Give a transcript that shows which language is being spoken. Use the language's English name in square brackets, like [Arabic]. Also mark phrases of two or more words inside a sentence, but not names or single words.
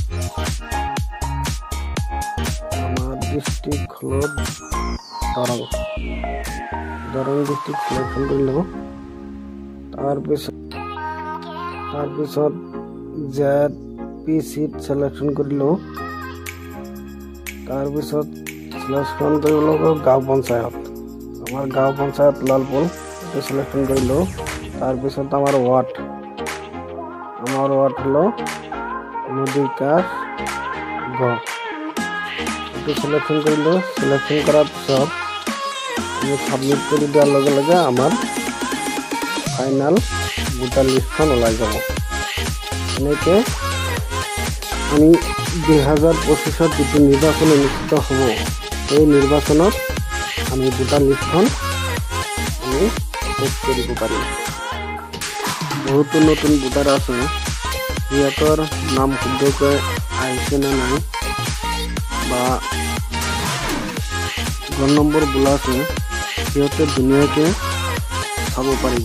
[Bangla] আমার ডিস্ট্রিক্ট হল দরং [English] district selection [Bangla] করে নেব। তারপর ZP [English] seat selection [Bangla] করে নেব। তারপর সিলেকশন করে নেব গাঁও পঞ্চায়ত। আমার গাঁও পঞ্চায়ত লালপুর এটা সিলেকশন করে নেব। তারপর আমার ওয়ার্ড হলো নদীকার গ এটা সিলেকশন করে নেব। [Assamese] সিলেকশন করার পিছত আমি সাবমিট করে দেওয়ার লগে লগে আমার [English] final voter listখন [Assamese] ওলাই যাব। এনেকৈ আমি 2025 যিটো নিৰ্বাচন অনুষ্ঠিত হ'ব এই নিৰ্বাচনত আমি [English] voter listখন [Assamese] আমি চেক কৰিব পাৰিম। বহুতো নতুন ভোটাৰ আছে, সিহঁতৰ নাম শুদ্ধকৈ আহিছে নে নাই বা ঘৰ নম্বৰ বোলা আছে সিহঁতে ধুনীয়াকৈ চাব পাৰিব।